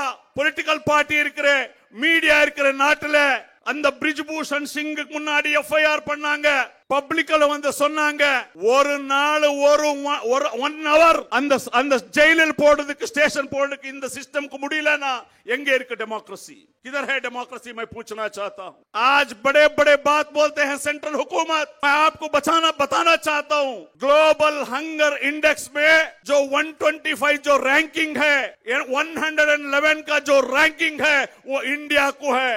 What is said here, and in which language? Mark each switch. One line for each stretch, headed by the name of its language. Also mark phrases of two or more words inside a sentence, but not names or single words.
English: political party
Tamil: இருக்கிற மீடியா இருக்கிற நாட்டுல அந்த பிரிஜ்பூஷன் சிங் முன்னாடி எஃப்ஐஆர் பண்ணாங்க. பப்ளிக்ல வந்து சொன்னாங்க, ஒரு நாள் ஒரு 1 hour அந்த ஜெயிலில் போடுறதுக்கு ஸ்டேஷன் போடுறதுக்கு இந்த
Hindi: सिस्टम को
Tamil: முடியலனா எங்க இருக்கு डेमोक्रेसी?
Hindi: किधर है डेमोक्रेसी? मैं पूछना चाहता हूं. आज बड़े बड़े बात बोलते हैं सेंट्रल हुकूमत. मैं आपको बताना चाहता हूं, ग्लोबल हंगर इंडेक्स में जो 125 जो रैंकिंग है, 111 का जो रैंकिंग है वो इंडिया को है.